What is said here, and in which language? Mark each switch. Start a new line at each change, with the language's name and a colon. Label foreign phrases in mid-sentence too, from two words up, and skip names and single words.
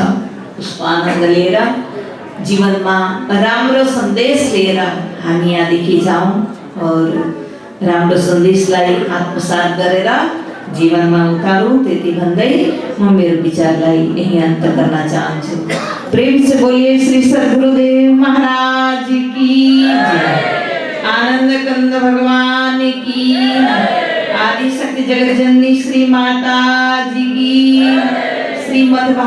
Nepali: उसको आनन्द लिएर जीवनमा राम्रो सन्देश लिएर हामी यहाँदेखि जाउँ और राम्रो सन्देशलाई आत्मसात गरेर जीवनमा उतारौं। त्यति भन्दै म मेरो विचारलाई यही अन्त गर्न चाहन्छु।
Hindi: प्रेम से बोलिए श्री सद्गुरुदेव महाराज की जय। आनंद कंद भगवान की, आदि शक्ति जगत जननी श्री माता जी की, श्रीमद्